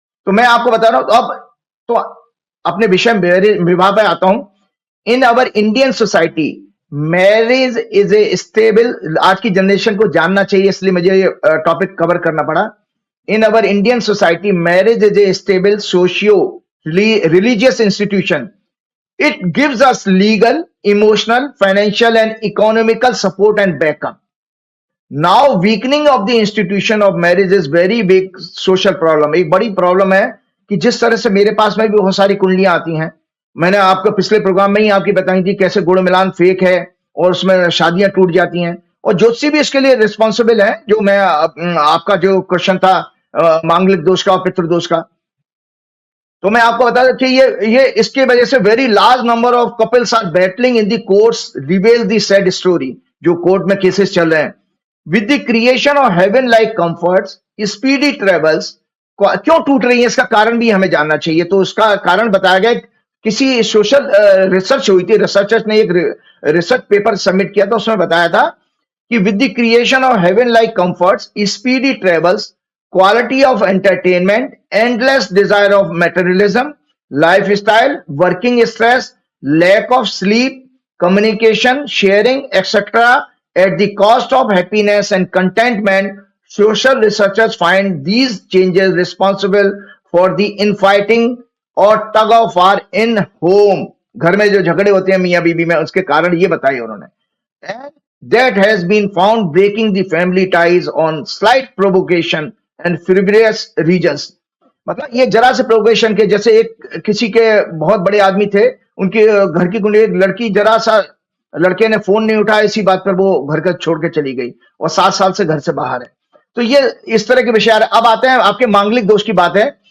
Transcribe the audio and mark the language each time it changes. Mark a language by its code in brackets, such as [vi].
[hi] तो मैं आपको बता रहा हूं, अब तो अपने विषय विवाह पे आता हूं। [en] in our Indian society marriage is a stable, [hi] आज की जनरेशन को जानना चाहिए, इसलिए मुझे ये टॉपिक कवर करना पड़ा। [en] In our Indian society marriage is a stable socio religious institution. It gives us legal, emotional, financial and economical support and backup. Now weakening of the institution of marriage is very big social problem. [hi] एक बड़ी problem है कि जिस तरह से मेरे पास में भी बहुत सारी कुंडलियां आती हैं, मैंने आपको पिछले प्रोग्राम में ही आपकी बताई थी कैसे गुड़ मिलान फेक है और उसमें शादियां टूट जाती हैं, और ज्योतिषी भी इसके लिए रिस्पॉन्सिबल है। जो मैं आपका जो क्वेश्चन था मांगलिक दोष का और पितृ दोष का, तो मैं आपको बता दूं कि ये इसके वजह से [en] very large number of couples are battling in the courts, [hi] रिवेल the sad story, जो कोर्ट में केसेस चल रहे हैं। [en] with the creation of heaven like comforts, speedy travels, [hi] क्यों टूट रही है इसका कारण भी हमें जानना चाहिए। तो उसका कारण बताया गया, किसी सोशल रिसर्च हुई थी, रिसर्चर्स ने एक रिसर्च पेपर सबमिट किया था, उसमें बताया था कि [en] With the creation of heaven like comforts, speedy travels, quality of entertainment, endless desire of materialism, lifestyle, working stress, lack of sleep, communication, sharing, etc. at the cost of happiness and contentment, social researchers find these changes responsible for the infighting और tug of war in home. [hi] घर में जो झगड़े होते हैं मियाँ बीबी में, उसके कारण ये बताए उन्होंने। [en] And that has been found breaking the family ties on slight provocation and frivolous reasons. [hi] मतलब ये जरा से प्रोवोकेशन के, जैसे एक किसी के बहुत बड़े आदमी थे, उनके घर की कुंडली, एक लड़की जरा सा, लड़के ने फोन नहीं उठाया, इसी बात पर वो घर का छोड़ के चली गई और 7 साल से घर से बाहर है। तो ये इस तरह के विषय आ रहे हैं। अब आते हैं आपके मांगलिक दोष की बात है।